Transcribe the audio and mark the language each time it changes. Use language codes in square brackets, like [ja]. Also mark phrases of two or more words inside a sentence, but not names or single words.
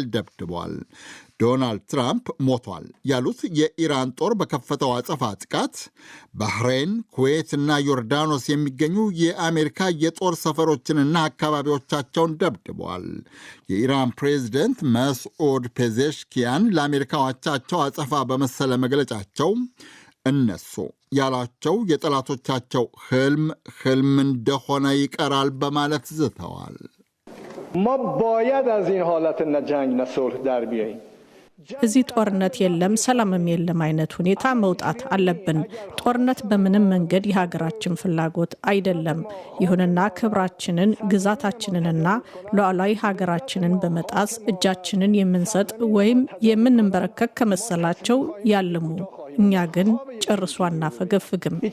[am] ደብድቧል። ዶናልድ ትራምፕ ሞቷል ያሉት የኢራን ጦር በከፈተው አጸፋ ጥቃት ባህሬን፣ ኩዌትና ዮርዳኖስ የሚገኙ የአሜሪካ የጦር ሰፈሮችንና አካባቢዎቻቸውን ደብድበዋል። የኢራን ፕሬዚደንት መስዑድ ፔዜሽኪያን ለአሜሪካ አቻቸው አጸፋ በመሰለ መግለጫቸው እነሱ ያሏቸው የጠላቶቻቸው ህልም እንደሆነ ይቀራል በማለት ዝተዋል። [fa] ما باید از این حالت نه جنگ نه صلح در بیاییم [am] እዚህ ጦርነት የለም ሰላምም የለም አይነት ሁኔታ መውጣት አለብን። ጦርነት በምንም መንገድ የሀገራችን ፍላጎት አይደለም። ይሁንና ክብራችንን፣ ግዛታችንንና ሉዓላዊ ሀገራችንን በመጣስ እጃችንን የምንሰጥ ወይም የምንንበረከክ ከመሰላቸው ያልሙ። እኛ ግን ጨርሶ አናፈገፍግም።